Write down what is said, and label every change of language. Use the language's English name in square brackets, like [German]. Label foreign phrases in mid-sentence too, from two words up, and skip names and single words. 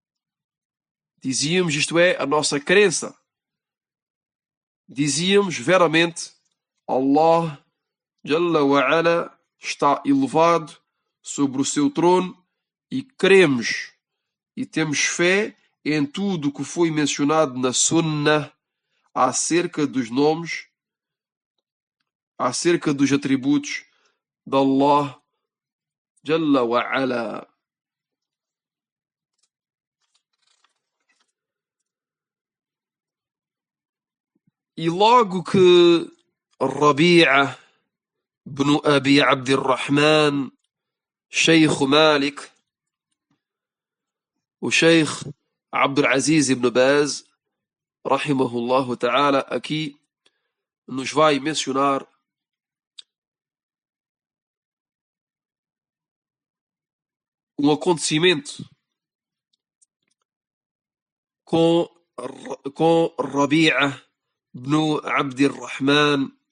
[Portuguese] isto é, a nossa crença, dizíamos veramente, [Arabic] الله جل وعلا [Portuguese] está elevado sobre o seu trono e cremos e temos fé em tudo o que foi mencionado na Sunnah acerca dos nomes, acerca dos atributos de Allah Jalla wa Ala. E logo que Rabi'a ibn Abi Abdirrahman, Sheikh Malik, o Sheikh Abdul Aziz ibn Baz, [Arabic] رحمه الله تعالى, [Portuguese] aqui nos vai mencionar um acontecimento com Rabi'a ibn Abdirrahman,